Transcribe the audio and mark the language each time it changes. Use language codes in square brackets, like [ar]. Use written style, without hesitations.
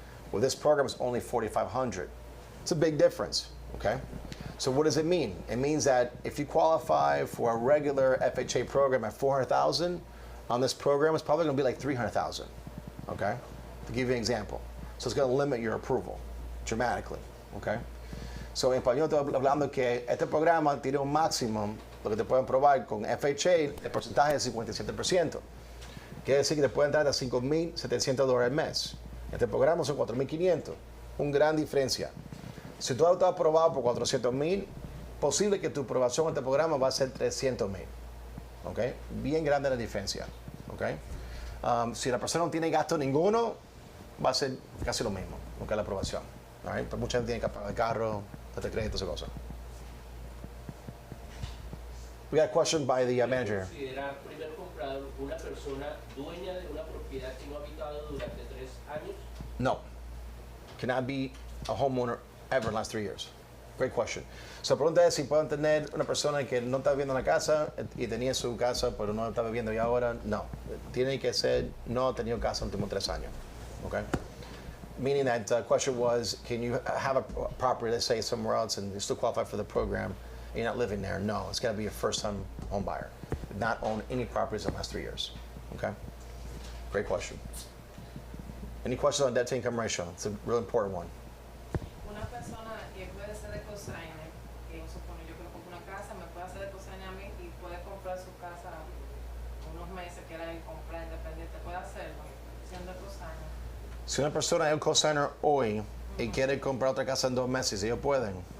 [en] Well, this program is only $4,500. It's a big difference, okay? So what does it mean? It means that if you qualify for a regular FHA program at $400,000, on this program, it's probably going to be like $300,000, okay? To give you an example. So it's going to limit your approval dramatically, okay? [es] So en español estoy hablando que este programa tiene un máximo, lo que te pueden probar con FHA, el porcentaje es 57%. Quiere decir que te pueden dar a $5,700 al mes. Este programa son $4,500. Una gran diferencia. Si tú estás aprobado por $400,000, posible que tu aprobación en este programa va a ser $300,000. ¿Okay? Bien grande la diferencia. ¿Okay? Si la persona no tiene gasto ninguno, va a ser casi lo mismo, ¿okay? La aprobación. [en] All right? [es] Pero mucha gente tiene que pagar el carro, el crédito, esa cosa. [en] We got a question by the manager. [es] ¿Considera primer comprador una persona dueña de una propiedad que no ha habitado durante 3 años? No. [en] Cannot be a homeowner ever in the last 3 years. Great question. [es] So, la pregunta es si pueden tener una persona que no está viviendo en la casa y tenía su casa, pero no está viviendo ya ahora. No. Tiene que ser, no ha tenido casa en los últimos 3 años. Okay? [en] Meaning that question was, can you have a property, let's say, somewhere else and you still qualify for the program, and you're not living there? No. It's got to be a first-time home buyer. Not own any properties in the last 3 years. Okay? Great question. Any questions on debt to income ratio? It's a real important one. [es] Una persona que puede ser de cosigner, que supone yo que no compro una casa, me puede hacer de cosigner a mí y puede comprar su casa unos meses que era comprar independiente, puede hacerlo siendo cosigner. Si una persona es un cosigner hoy y quiere comprar otra casa en 2 meses, ellos pueden.